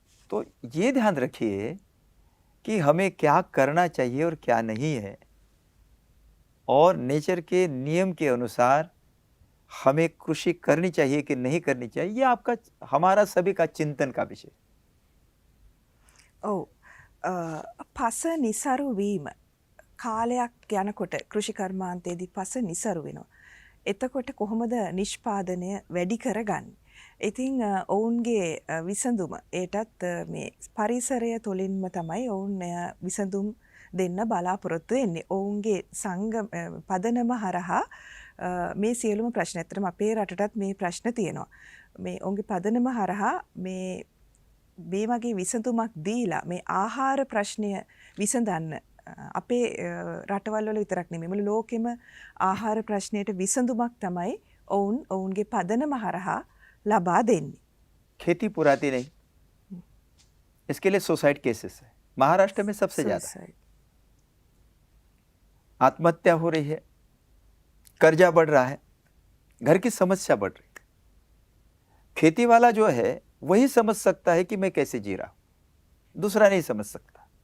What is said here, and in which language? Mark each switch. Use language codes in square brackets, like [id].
[hi] तो ये ध्यान रखिए कि हमें क्या करना चाहिए और क्या नहीं है। और नेचर के नियम के अनुसार हमें कृषि करनी चाहिए कि नहीं करनी चाहिए, ये आपका हमारा सभी का चिंतन का विषय। [si] ඔව් පස නිසරු වීම කාලයක් යනකොට කෘෂි කර්මාන්තයේදී පස නිසරු වෙනවා. එතකොට කොහොමද නිෂ්පාදනය වැඩි කරගන්නේ? ඉතින් ඔවුන්ගේ විසඳුම ඒටත් මේ පරිසරය තුළින්ම තමයි ඔවුන් විසඳුම් දෙන්න බලාපොරොත්තු වෙන්නේ. ඔවුන්ගේ පදනම හරහා මේ සියලුම ප්‍රශ්න ඇත්තටම අපේ රටටත් මේ ප්‍රශ්න තියෙනවා. මේ ඔවුන්ගේ පදනම හරහා මේ වගේ විසඳුමක් දීලා මේ ආහාර ප්‍රශ්නය විසඳන්න අපේ රටවල් වල විතරක් නෙමෙයි මුළු ලෝකෙම ආහාර ප්‍රශ්නයට විසඳුමක් තමයි ඔවුන්ගේ පදනම හරහා ලබා දෙන්නේ. [hi] खेती पुराती नहीं, इसके लिए सुसाइड केसेस है महाराष्ट्र में सबसे ज्यादा। आत्महत्या हो रही है, कर्जा बढ़ रहा है, घर की समस्या बढ़ रही है। खेती वाला जो है वही समझ सकता है कि मैं कैसे जी रहा हूं, दूसरा नहीं समझ सकता।